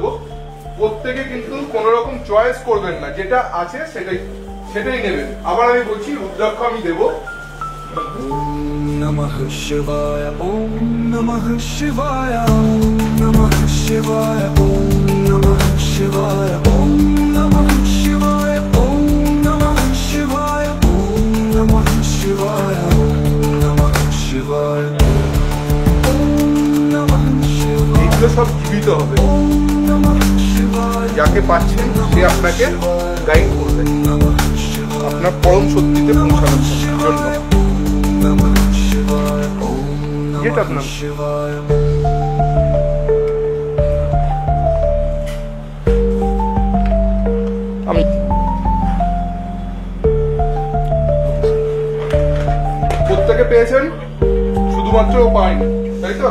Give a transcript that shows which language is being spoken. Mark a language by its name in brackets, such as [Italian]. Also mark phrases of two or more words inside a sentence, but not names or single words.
[Bangla] প্রত্যেকে কিন্তু কোন রকম চয়েস করবেন না, যেটা আছে সেটাই নেবেন। আবার আমি বলছি, রুদ্রাক্ষ আমি দেব। [Sanskrit] নমঃ শিবায়, ওম নমঃ শিবায়, ওম নমঃ শিবায়, ওম নমঃ শিবায়, ওম নমঃ শিবায়, ওম নমঃ শিবায়, ওম নমঃ শিবায়, ওম নমঃ শিবায়, ওম নমঃ শিবায়। [Bangla] এগুলো সব জীবিত হবে। যাকে পাচ্ছেন সে আপনাকে গাইড করবে আপনার পরম সত্যিতে পৌঁছানোর জন্য। যেটা আপনার আমি প্রত্যেকে পেয়েছেন, শুধুমাত্র পাইনি, তাই তো?